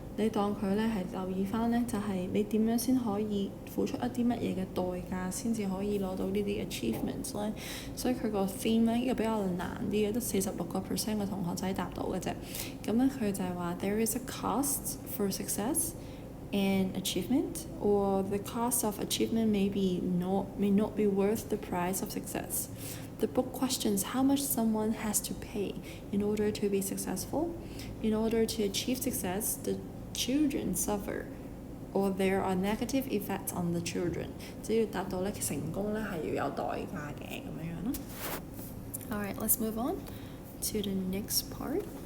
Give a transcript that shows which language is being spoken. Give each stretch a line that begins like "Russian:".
Cantonese: 你當佢咧係留意翻咧，就係你點樣先可以付出一啲乜嘢嘅代價，先至可以攞到呢啲 achievements 咧。所以佢個 theme 咧呢個比較難啲嘅，得46%嘅同學仔答到嘅啫。咁咧佢就係話
English: there is a cost for success and achievement, or the cost of achievement may not be worth the price of success. The book questions how much someone has to pay in order to be successful. In order to achieve success, the children suffer, or there are negative effects on the children.
Cantonese: 只要達到咧成功咧係要有代價嘅咁樣咯。
English: Alright, let's move on to the next part.